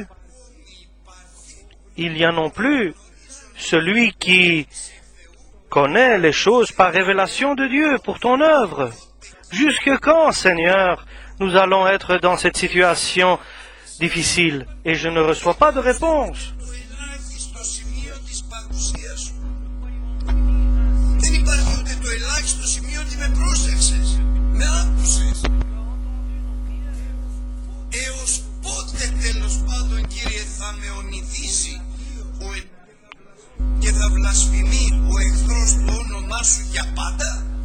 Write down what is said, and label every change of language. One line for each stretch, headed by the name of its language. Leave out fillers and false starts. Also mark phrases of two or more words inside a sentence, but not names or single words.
French: Il y a non plus celui qui connaît les choses par révélation de Dieu pour ton œuvre. Jusque quand, Seigneur, nous allons être dans cette situation difficile et je ne reçois pas de réponse?
Greek: Δεν υπάρχει ούτε το ελάχιστο σημείο ότι με πρόσεξες, με άκουσες. Έως πότε τέλος πάντων, Κύριε, θα με ονειδήσει και θα βλασφημεί ο εχθρός το όνομά Σου για πάντα?